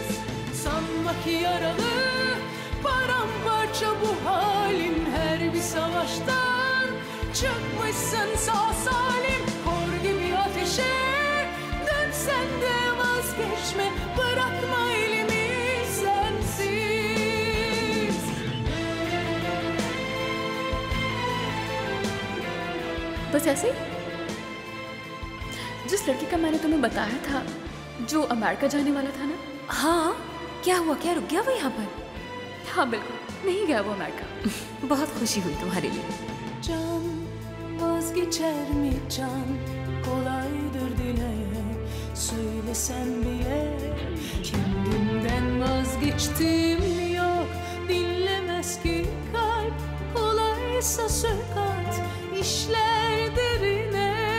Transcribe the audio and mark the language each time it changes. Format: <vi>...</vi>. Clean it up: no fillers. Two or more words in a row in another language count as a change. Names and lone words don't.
<tr>Sanma ki yaralı paramparça bu halim. Her bir savaştan çıkmışsın sağ salim. Kor gibi ateşe dönsen de vazgeçme. Bırakma elimi sensiz.</tr> <hi>बस ऐसे ही? जिस लड़के का मैंने तुम्हें बताया था जो अमेरिका जाने वाला था ना। हाँ, क्या हुआ? क्या रुक गया वो यहाँ पर? हाँ बिल्कुल, नहीं गया वो अमेरिका। बहुत खुशी हुई तुम्हारे लिए।</hi> <tr>Can vazgeçer mi can, kolaydır dile, söylesen bile. Kendimden vazgeçtim yok, dinlemez ki kalp. Kolaysa sökat, işler derine.</tr>